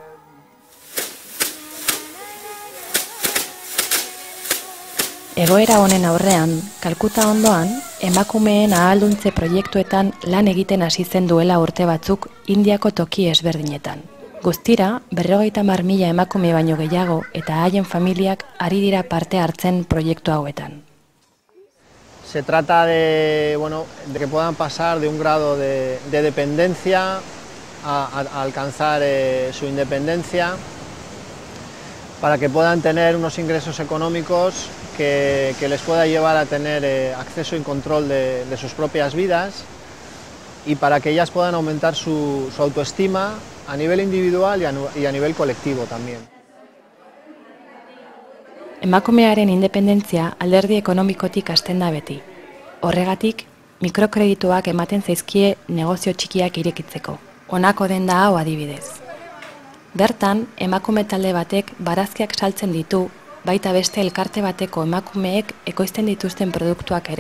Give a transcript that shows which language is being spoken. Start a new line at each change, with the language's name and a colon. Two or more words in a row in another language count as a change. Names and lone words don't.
Basque: Egoera honen aurrean, Kalkuta ondoan, emakumeen ahalduntze proiektuetan lan egiten hasi zen duela urte batzuk Indiako toki ezberdinetan. Guztira, 50.000 emakume baino gehiago eta haien familiak ari dira parte hartzen proiektu hauetan.
Spanish: Se trata de que puedan pasar de un grado de dependencia a alcanzar su independencia, para que puedan tener unos ingresos económicos que les pueda llevar a tener acceso y control de sus propias vidas, y para que ellas puedan aumentar su autoestima a nivel individual y a nivel colectivo también.
Basque: Emakumearen independentzia alderdi ekonomikotik hasten da beti. Horregatik, mikrokredituak ematen zaizkie negozio txikiak irekitzeko. Honako den da hau adibidez. Bertan, emakume talde batek barazkiak saltzen ditu baita beste elkarte bateko emakumeek ekoizten dituzten produktuak ere.